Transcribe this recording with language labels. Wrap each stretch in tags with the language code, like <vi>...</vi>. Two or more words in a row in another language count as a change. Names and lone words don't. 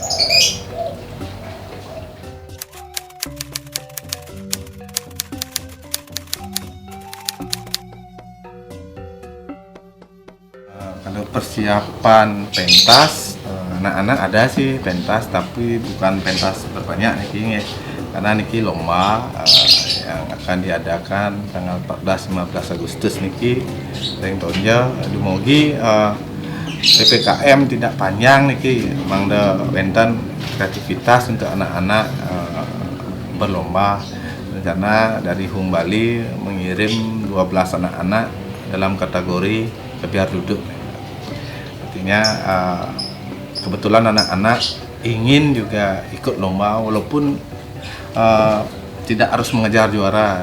<id>Kalau persiapan pentas, anak-anak ada sih pentas, tapi bukan pentas berbanyak nih, karena niki lomba yang akan diadakan tanggal 14-15 Agustus</id> <ban>niki ring tonja dumogi</ban> <id>PPKM tidak panjang niki, memang ada benten kreativitas untuk anak-anak berlomba. Rencana dari Hung Bali mengirim 12 anak-anak dalam kategori kebiar duduk. Artinya kebetulan anak-anak ingin juga ikut lomba, walaupun tidak harus mengejar juara.</id>